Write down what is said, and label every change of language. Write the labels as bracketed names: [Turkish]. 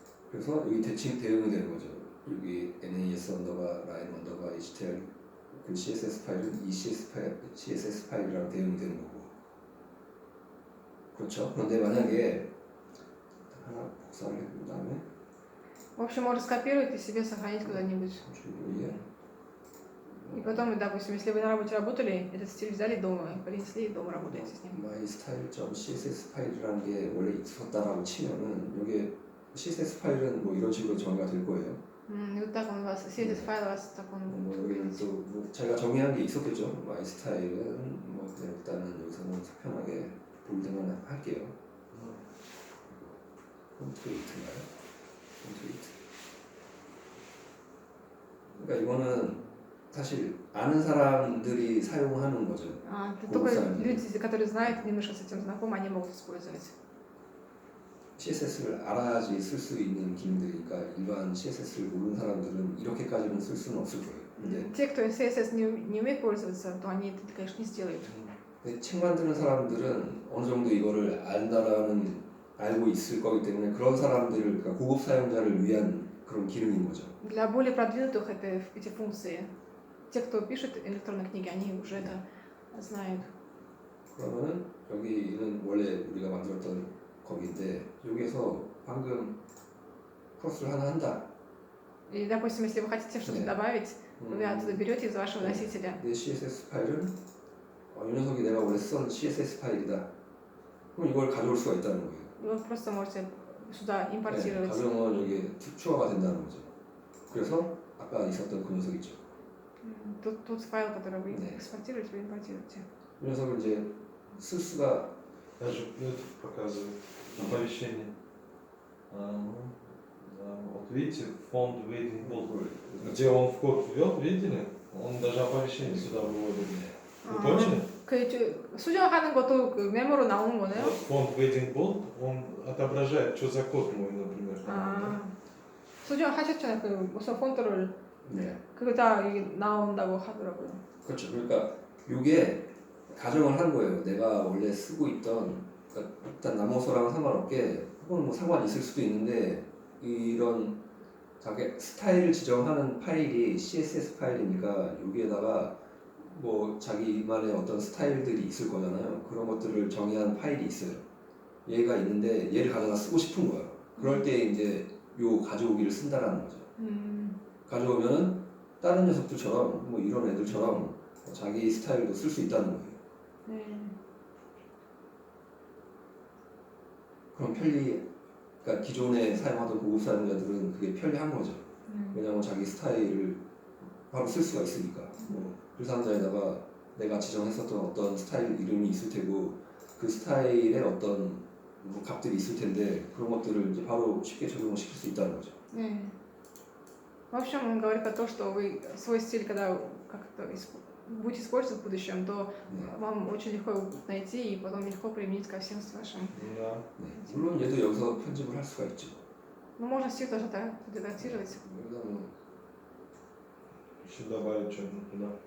[Korean] 그래서 여기 대칭 대응이 되는 거죠. 여기 NAS 언더바 라인 언더바 HTML 그 CSS 파일은 이 CSS 파일이랑 대응이 되는 거고. 그렇죠. 그런데 만약에 하나 복사를 해본 다음에 [Russian] В общем, можно скопировать и себе сохранить куда-нибудь. [Korean] 주위에 [Russian] И потом, допустим, если вы на работе работали, этот стиль взяли дома, принесли и дома работаете с ним. [Korean] mystyle.css 파일이라는 게 원래 있었다라고 치면은 이게 CSS 파일은 뭐 이런 식으로 정의가 될 거예요. [Russian] И вот так он у вас, CSS файл у вас так он [Korean] 뭐 [Russian] будет [Korean] 여기는 [Russian] выглядеть. [Korean] 또뭐 제가 정의한 게 있었겠죠. mystyl은 뭐 그냥 일단은 여기서는 편하게 볼드만 할게요. 폰트웨이트인가요? 폰트웨이트. 그러니까 이거는 사실 아는 사람들이 사용하는 거죠. [Russian] Только [Korean] 사람들이. [Russian] люди, которые знают, немножко с этим знакомы, они могут использовать. [Korean] CSS를 알아야지 쓸 수 있는 기능들이니까 일반 CSS를 모르는 사람들은 이렇게까지는 쓸 수는 없을 거예요. 근데 [Russian] Те, кто CSS не умеет пользоваться, то они это, конечно, не сделают. [Korean] 책 만드는 사람들은 어느 정도 이거를 안다라는 알고 있을 거기 때문에 그런 사람들을 그러니까 고급 사용자를 위한 그런 기능인 거죠. [Russian] Для более продвинутых это эти функции. Те, кто пишет электронные книги, они уже это знают. [Korean] 그러면은 여기는 원래 우리가 만들었던 거기인데 여기에서 방금 크로스를 하나 한다. [Russian] И, допустим, если вы хотите что-то [Korean] 네. [Russian] добавить, вы оттуда берете из вашего носителя. [Korean] 내 CSS 파일은 이 녀석이 내가 원래 쓴 CSS 파일이다. 그럼 이걸 가져올 수가 있다는 거예요. [Russian] Вы просто можете сюда [Korean] 네, [Russian] импортировать. [Korean] 가정은 여기 추가가 된다는 거죠. 그래서 아까 있었던 그 녀석 있죠. [Russian] Тот файл, который вы [Korean] 네. [Russian] экспортируете, вы импортируете. [Korean] 이 녀석을 이제 쓸 수가 [Russian] Даже это показывает оповещение. Вот видите, фонд Waiting Bold. Где он в код ввел, видели? Он даже оповещение сюда выводит. Вы точно? [Korean] 수정하는 것도 그 메모로 나오는 거네요? [Russian] Вот фонд Waiting Bold, он отображает, что за код мой, например. [Korean] 수정하셨잖아요. 그 무슨 폰트를 네. 그거 다 이게 나온다고 하더라고요. 그렇죠. 그러니까 이게 가정을 한 거예요. 내가 원래 쓰고 있던 그러니까 일단 나머서랑 상관없게 혹은 뭐 상관이 있을 수도 있는데 이런 자기 스타일을 지정하는 파일이 CSS 파일이니까 여기에다가 뭐 자기만의 어떤 스타일들이 있을 거잖아요. 그런 것들을 정의한 파일이 있어요. 얘가 있는데 얘를 가져다 쓰고 싶은 거예요. 그럴 때 이제 요 가져오기를 쓴다라는 거죠. 가져오면은 다른 녀석들처럼 뭐 이런 애들처럼 자기 스타일도 쓸 수 있다는 거예요. 네. 그럼 그러니까 기존에 사용하던 고급 사용자들은 그게 편리한 거죠. 왜냐하면 자기 스타일을 바로 쓸 수가 있으니까. 뭐 그 상자에다가 내가 지정했었던 어떤 스타일 이름이 있을 테고 그 스타일에 어떤 뭐 값들이 있을 텐데 그런 것들을 이제 바로 쉽게 적용을 시킬 수 있다는 거죠. 네. [Russian] В общем, он говорит о том, что вы свой стиль, когда как-то будете использовать в будущем, то [Korean] 네. [Russian] вам очень легко его найти и потом легко применить ко всем вашим. Да. [Korean] 네. 물론 얘도 여기서 편집을 할 수가 있죠. [Russian] Ну, можно стиль тоже так редактировать. [Korean] 여기다 뭐, [Russian] Еще добавить что-нибудь туда.